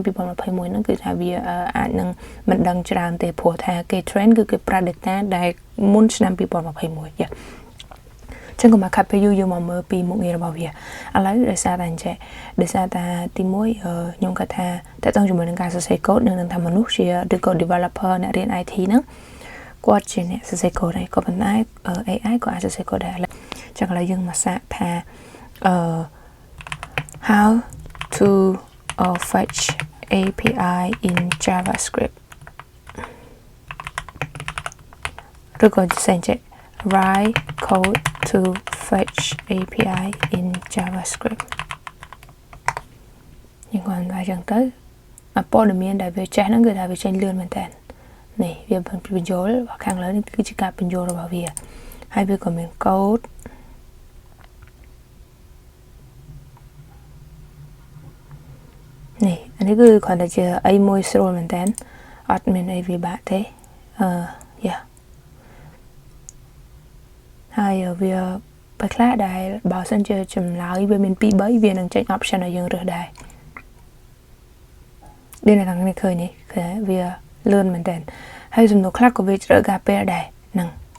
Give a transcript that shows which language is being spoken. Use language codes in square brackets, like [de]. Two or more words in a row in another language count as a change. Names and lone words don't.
[km] 2021 ហ្នឹងគឺថាវាអាចនឹងមិនដឹងច្រើនទេព្រោះថាគេ train គឺគេប្រើ data ដែលមុនឆ្នាំ2021ចឹងក៏មកខាត់ពេលយើងមកមើលពីមុខងាររបស់វាឥឡូវដោយសារតែអញ្ចឹងដោយសារតែទី1ខ្ញុំគាត់ថាតើតើជាមួយនឹងការសរសេរកូដនឹងថាមនុស្សជាឬក៏ developer អ្នករៀន IT ហ្នឹងគាត់ជាអ្នកសរសេរកូដហើយក៏ប៉ុន្តែ AI ក៏អាចសរសេរកូដដែរចឹងឥឡូវយើងមកសាកថា [en] how to fetch API in JavaScript [km] ឬក៏សេនចេះ [en] write code to fetch API in JavaScript [km] យើងគាត់ថាចឹងទៅព័ត៌មានដែលវាចេះហ្នឹងគឺថាវាចេញលឿនមែនតើនេះវាបញ្ចូលខាងលើនេះគឺជាការបញ្ចូលរបស់វាហើយវាក៏មានកូដ នេះអានេះគឺគ្រាន់តែជាអីមួយស្រួលមែនតើអត់មានអីវាបាក់ទេហើយវាពេលខ្លះដែលបើសិនជាចម្លើយវាមាន 2-3 វានឹងចេញ option ឲ្យយើងរើសដែរនេះនៅខាងនេះឃើញនេះគឺវាលឿនមែនតើហើយសំណួរខ្លះក៏វាជ្រើការពេលដែរហ្នឹង